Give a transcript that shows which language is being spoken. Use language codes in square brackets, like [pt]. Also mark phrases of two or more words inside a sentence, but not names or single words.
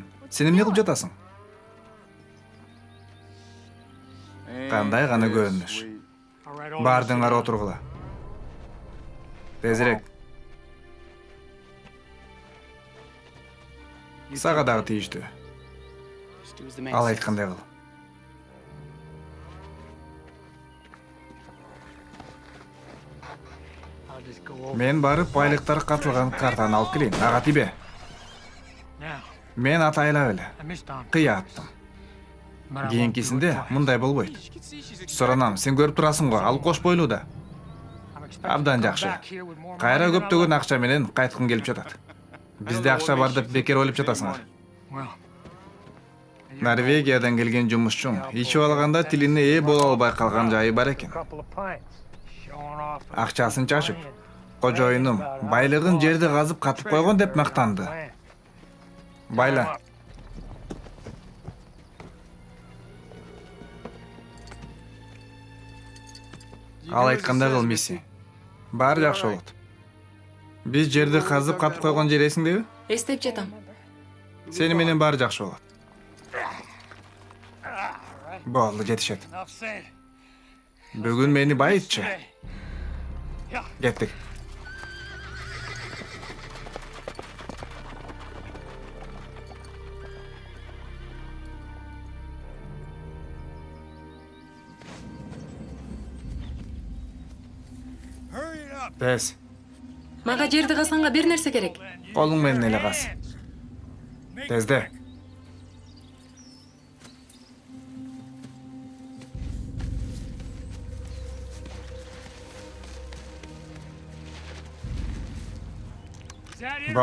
[ky] Сен эмне кылып жатасың? Кандай гана көрүнүш. Бардың ары отургула. Тезирээк. Сага дагы тийиштүү. Ал айткандай кыл. [en] I'll just go over [ky] Мен барып байлыктар катылган картаны алып келейин. Ага тибе. [en] now. [ky] Мен атайлап эле [en] I missed on. [ky] кыя аттым. [en] But I won't do it [ky] Кийинкисинде [en] twice. [ky] мындай болбойт. Соронам, сен көрүп турасың го, ал кош бойлуу да. [en] I'm expecting [ky] Абдан [en] to come [ky] жакшы. [en] back here with more [ky] Кайра [en] money than I [ky] көптөгөн [en] left. [ky] акча менен кайткың келип жатат. Бизде акча бар деп бекер ойлоп жатасыңар. [en] Well, [ky] Норвегиядан келген жумушчум ичип алганда тилине ээ боло албай калган жайы бар экен. [en] couple of pints. Showing off. [ky] Акчасын чачып, кожоюнум байлыгын жерди казып катып койгон деп мактанды. [en] Plan. [ky] Байла. Ал айткандай кыл, мисси. Баары жакшы болот. Биз жерди казып катып койгон жер эсиңдеби? Эстеп жатам. Сени менен баары жакшы болот. Болду, жетишет. [en] Enough said. [ky] Бүгүн мени байытчы. Кеттик. Тез, Мага жерди казганга бир нерсе керек. колуң менен эле каз. Тезде. [en] Is that it?